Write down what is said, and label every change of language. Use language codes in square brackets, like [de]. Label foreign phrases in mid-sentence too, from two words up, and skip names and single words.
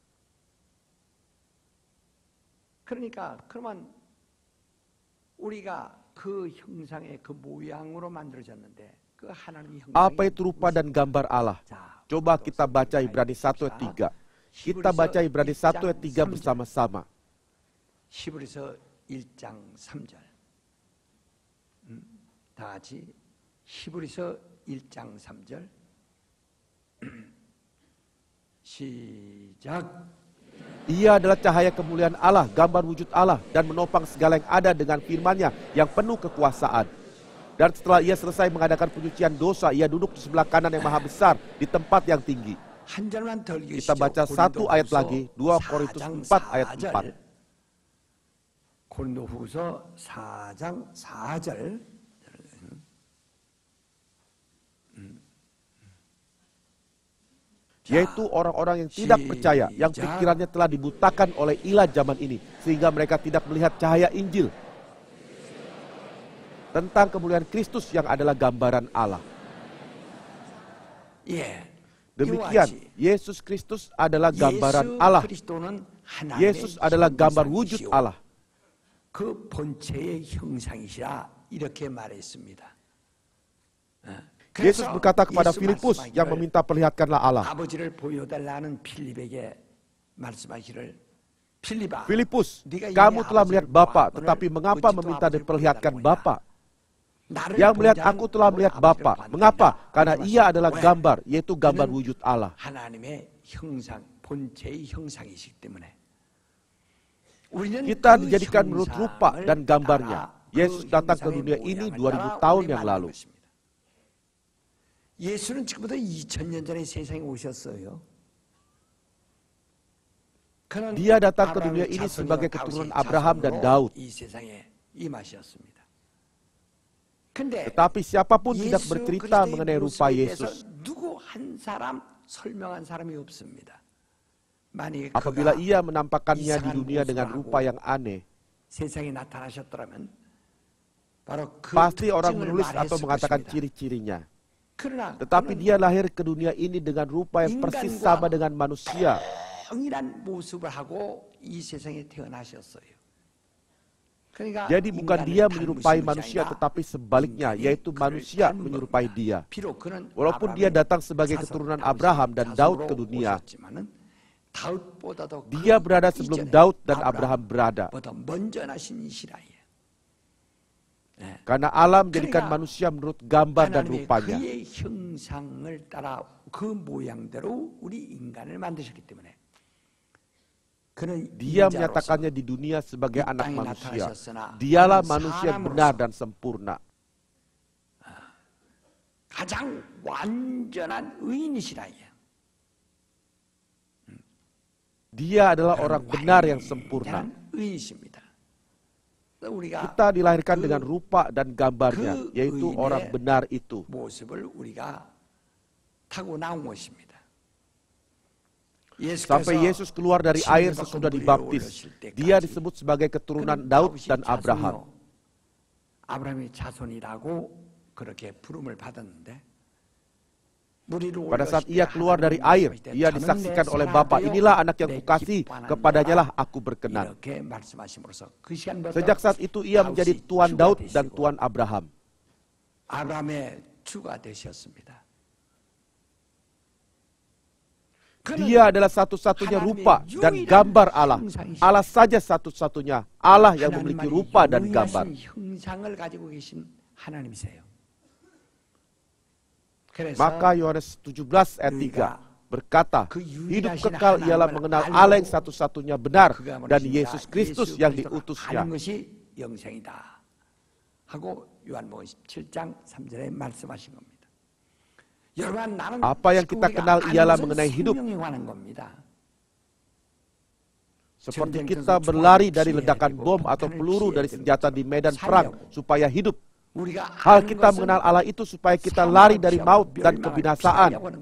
[id] Apa itu rupa dan gambar Allah? Coba kita baca Ibrani 1 ayat 3. Kita baca Ibrani 1 ayat 3 bersama-sama. [ko] 히브리서 1장 3절. 다 같이 히브리서 1장 3절. 시작. [id] Ia adalah cahaya kemuliaan Allah, gambar wujud Allah, dan menopang segala yang ada dengan firman-Nya yang penuh kekuasaan. Dan setelah ia selesai mengadakan penyucian dosa, ia duduk di sebelah kanan yang maha besar di tempat yang tinggi. Kita baca satu ayat lagi, 2 Korintus 4 ayat 4. [ko] 고린도후서 4장 4절. [id] Yaitu orang-orang yang tidak percaya, yang pikirannya telah dibutakan oleh ilah zaman ini, sehingga mereka tidak melihat cahaya Injil tentang kemuliaan Kristus yang adalah gambaran Allah. Demikian, Yesus Kristus adalah gambaran Allah Yesus adalah gambar wujud Allah. [ko] 그 본체의 형상이시라 이렇게 말했습니다. [id] Yesus berkata kepada Filipus yang meminta perlihatkanlah Allah. [ko] 아버지를 보여달라는 필립에게 말씀하시를 필립아, [id] Filipus, [ko] 네가 [id] kamu [ko] 이미 [id] telah melihat [ko] 아버지를 [id] Bapa, [ko] 보아. [id] tetapi [ko] 오늘 [id] mengapa [ko] 어찌 또 [id] meminta [ko] 아버지를 [id] diperlihatkan [ko] 보여달라고 [id] Bapa? [ko] 나를 [id] Yang melihat [ko] 보지 [id] aku telah [ko] 않고 [id] melihat [ko] 아버지를 [id] Bapa. [ko] 봤느니라. [id] Mengapa? Karena [ko] 이렇게 [id] ia adalah [ko] 말씀하시고. [id] gambar, yaitu gambar [ko] 그는 [id] wujud Allah. [ko] 하나님의 형상, 본체의 형상이시기 때문에 우리는 [id] Kita [ko] 그 [id] dijadikan menurut rupa [ko] 형상을 [id] dan gambarnya. [ko] 따라 [id] Yesus [ko] 그 [id] datang ke [ko] 형상의 [id] dunia ini [ko] 모양을 [id] 2000 [ko] 따라 [id] tahun [ko] 우리 [id] yang [ko] 만든 [id] lalu. [ko] 것입니다. 예수는 지금부터 2000년 전에 세상에 오셨어요. 그는 [id] Dia datang ke [ko] 아브라함의 [id] dunia ini [ko] 자손이요, [id] sebagai [ko] 다윗의 [id] keturunan Abraham dan [ko] 자손으로 [id] Daud. [ko] 이 세상에 임하셨습니다. 근데 [id] Tetapi siapapun tidak [ko] 예수 [id] bercerita [ko] 그리스도의 [id] mengenai rupa [ko] 모습에 대해서 [id] Yesus. [ko] 누구 한 사람 설명한 사람이 없습니다. 만약에 [id] Apabila [ko] 그가 [id] ia menampakkannya di [ko] 이상한 [id] dunia dengan [ko] 모습을 [id] rupa [ko] 하고 [id] yang aneh, [ko] 세상에 나타나셨더라면 바로 그 [id] pasti orang [ko] 특징을 [id] menulis atau [ko] 말했을 [id] mengatakan [ko] 것입니다. [id] ciri-cirinya. [ko] 그러나 [id] Tetapi [ko] 그는 [id] dia lahir ke dunia ini dengan rupa yang persis [ko] 인간과 [id] sama dengan manusia. [ko] 동일한 모습을 하고 이 세상에 태어나셨어요. 그러니까 [id] Jadi bukan [ko] 인간을 [id] dia [ko] 닮으신 [id] menyerupai [ko] 것이 [id] manusia, [ko] 아니라 [id] tetapi sebaliknya, [ko] 인간이 [id] yaitu [ko] 그를 [id] manusia [ko] 닮은 [id] menyerupai [ko] 겁니다. [id] dia. [ko] 비록 그는 [id] Walaupun dia [ko] 아브라함의 [id] datang sebagai [ko] 자손, [id] keturunan [ko] 다윗의 [id] Abraham dan Daud ke [ko] 자손으로 [id] dunia, [ko] 오셨지만은 다윗보다도 [id] dia [ko] 그 [id] berada sebelum [ko] 이전에 [id] Daud dan Abraham berada. [ko] 아브라함보다 먼저 나신 이시라예요. [id] Karena Allah menjadikan [ko] 그러니까 [id] manusia menurut gambar dan [ko] 하나님의 [id] rupanya. [ko] 그의 형상을 따라 그 모양대로 우리 인간을 만드셨기 때문에 그는 [id] Dia [ko] 인자로서 [id] menyatakannya di dunia sebagai [ko] 이 [id] anak [ko] 땅에 [id] manusia. [ko] 나타나셨으나 [id] Dialah [ko] 그는 [id] manusia [ko] 사람으로서 [id] benar dan sempurna. [ko] 가장 완전한 의인이시라예요. [id] Dia adalah orang benar yang sempurna. [ko] 의인이십니다. 우리가 [id] Kita dilahirkan [ko] 그 [id] dengan rupa dan gambarnya, yaitu [ko] 의인의 [id] orang benar itu. [ko] 모습을 우리가 타고 나온 것입니다. [id] Sampai Yesus keluar dari air sesudah dibaptis, dia disebut sebagai keturunan Daud dan Abraham. [ko] 아브라함의 자손이라고 그렇게 부름을 받았는데 [id] Pada saat ia keluar dari air, ia disaksikan oleh Bapa, inilah anak yang kukasihi, kepadanya lah aku berkenan. Sejak saat itu ia menjadi Tuan Daud dan Tuan Abraham. [ko] 아브라함의 주가 되셨습니다. [id] Dia adalah satu-satunya rupa dan gambar Allah. Allah saja satu-satunya Allah yang memiliki rupa dan gambar. [ko] 형상을 가지고 계신 하나님이세요. [id] Maka Yohanes 17 ayat 3 berkata, hidup kekal ialah mengenal Allah yang satu-satunya benar dan Yesus Kristus yang diutusnya. [ko] 영생이다 하고 요한복음 17장 3절에 말씀하신 겁니다. 여러분, 나는 [id] Apa yang kita kenal ialah mengenai hidup. Seperti kita berlari dari ledakan bom atau peluru dari senjata di medan perang supaya hidup. Hal kita mengenal Allah itu supaya kita lari dari maut dan kebinasaan.